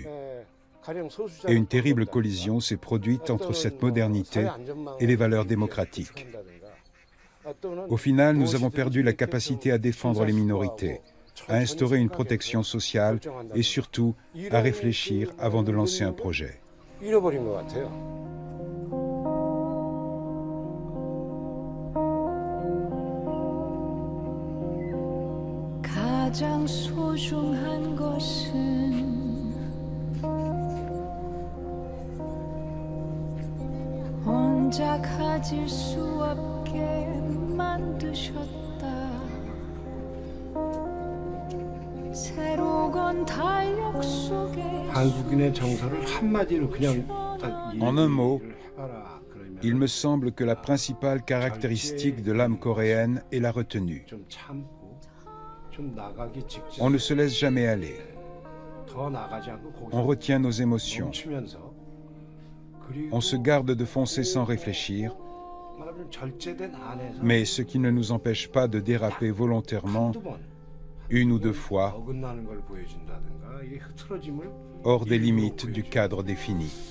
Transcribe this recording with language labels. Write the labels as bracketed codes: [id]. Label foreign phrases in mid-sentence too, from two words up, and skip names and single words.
[fr] Et une terrible collision s'est produite entre cette modernité et les valeurs démocratiques. Au final, nous avons perdu la capacité à défendre les minorités, à instaurer une protection sociale et surtout à réfléchir avant de lancer un projet. [ko] 가장 소중한 것은 혼자 가질 수 없게 만드셨다. 새로운 달력 속에 한국인의 정서를 한마디로 그냥 [fr] En un mot, il me semble que la principale caractéristique de l'âme coréenne est la retenue. On ne se laisse jamais aller. On retient nos émotions. On se garde de foncer sans réfléchir, mais ce qui ne nous empêche pas de déraper volontairement 1 ou 2 fois hors des limites du cadre défini.